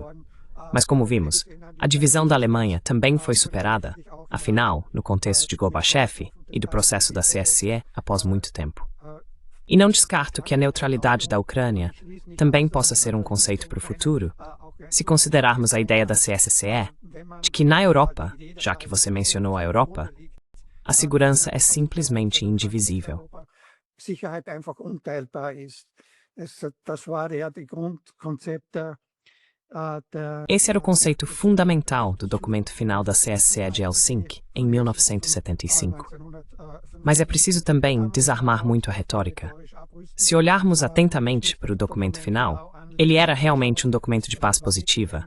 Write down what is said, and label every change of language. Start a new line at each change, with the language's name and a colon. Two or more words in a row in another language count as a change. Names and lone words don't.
Portuguese: Mas como vimos, a divisão da Alemanha também foi superada, afinal, no contexto de Gorbachev e do processo da CSCE após muito tempo. E não descarto que a neutralidade da Ucrânia também possa ser um conceito para o futuro, se considerarmos a ideia da CSCE, de que na Europa, já que você mencionou a Europa, a segurança é simplesmente indivisível.
German: Sicherheit einfach unteilbar ist. Das war ja die Grundkonzept
Portuguese: Esse era o conceito fundamental do documento final da CSCE de Helsinki, em 1975. Mas é preciso também desarmar muito a retórica. Se olharmos atentamente para o documento final, ele era realmente um documento de paz positiva.